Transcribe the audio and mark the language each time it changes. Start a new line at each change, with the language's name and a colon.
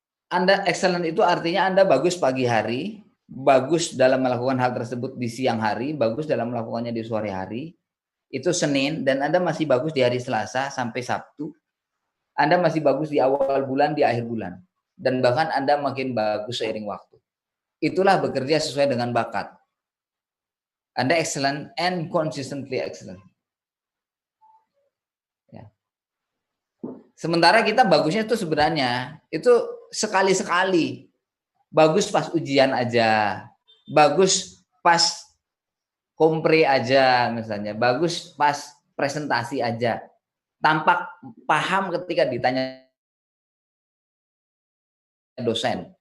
Indonesian: Anda excellent itu artinya Anda bagus pagi hari, bagus dalam melakukan hal tersebut di siang hari, bagus dalam melakukannya di sore hari, itu Senin, dan Anda masih bagus di hari Selasa sampai Sabtu, Anda masih bagus di awal bulan, di akhir bulan, dan bahkan Anda makin bagus seiring waktu. Itulah bekerja sesuai dengan bakat. Anda
English: excellent and consistently excellent.
Indonesian: Ya. Sementara kita bagusnya itu sebenarnya itu sekali-sekali. Bagus pas ujian aja. Bagus pas kompre aja misalnya. Bagus pas presentasi aja. Tampak paham ketika ditanya dosen.